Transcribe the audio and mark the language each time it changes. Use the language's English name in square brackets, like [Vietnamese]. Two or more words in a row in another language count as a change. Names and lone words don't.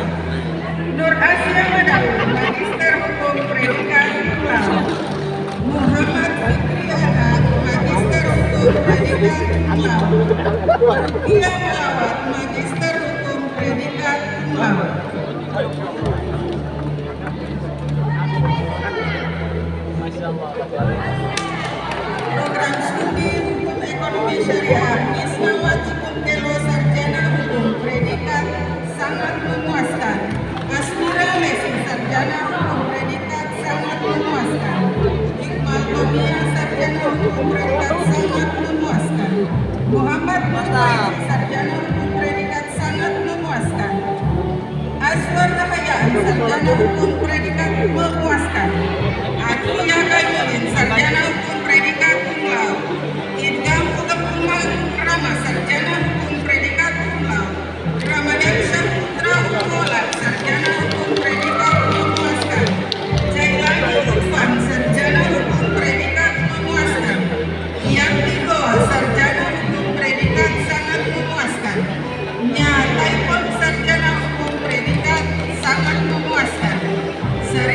[Indonesian] Nur Asia Madawi Magister Hukum predikat [Latin] cum laude. [Indonesian] Muhammad Fitriana Magister Hukum predikat [Latin] cum laude. [Indonesian] Dia Malawat Magister Hukum predikat [Latin] cum laude. [Indonesian] Program Studi Hukum Ekonomi Syariah Isnawati Kuntelo Sarjana Hukum predikat sangat memuaskan. Asmira Lesi Sarjana Hukum predikat sangat memuaskan. Iqbal Tomia Sarjana Hukum predikat sangat memuaskan. Muhammad Mustafa Sarjana Hukum predikat sangat memuaskan. Aswar Rahayaan Sarjana Hukum predikat memuaskan. Atia Kayudin Sarjana Hukum predikat [Latin] cum laude. [Indonesian] Idham Utama Rama Sarjana Hukum predikat [Latin] cum laude. [Indonesian] Ramadan Syahputra Ukola Sarjana Hukum predikat memuaskan. Jailani Irfan Sarjana Hukum predikat memuaskan. Yanti Goa Sarjana Hukum predikat sangat memuaskan. Nya Taipon Sarjana Hukum predikat sangat memuaskan.